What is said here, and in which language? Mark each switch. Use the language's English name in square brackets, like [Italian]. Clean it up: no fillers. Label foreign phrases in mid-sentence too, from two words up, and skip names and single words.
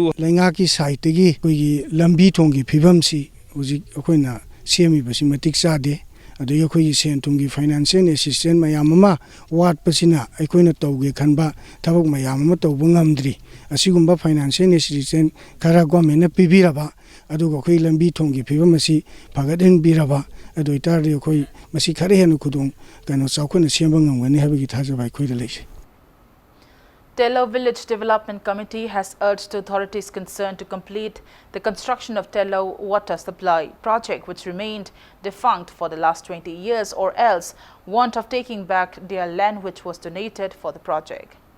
[Manipuri] lainga ki side tagi koi gi lambi thonggi phibamsi huji akhoina semi basi matik chade adoi akhoi sen thumgi [English] financial assistance [Manipuri] mayam ma wat pasina aikoina tawge khanba thabak mayam ma tawbu ngamdri asigumba [English] financial assistance [Manipuri] kara government na pibiraba aduga akhoi lambi thonggi phibamasi phagadin biraba adoi tardi akhoi masi khare henu khudung kano chawkhona semba ngamgani habigi thajaba akhoi da leise. [English] Tello Village Development Committee has urged authorities concerned to complete the construction of Tello water supply project, which remained defunct for the last 20 years, or else want of taking back their land which was donated for the project.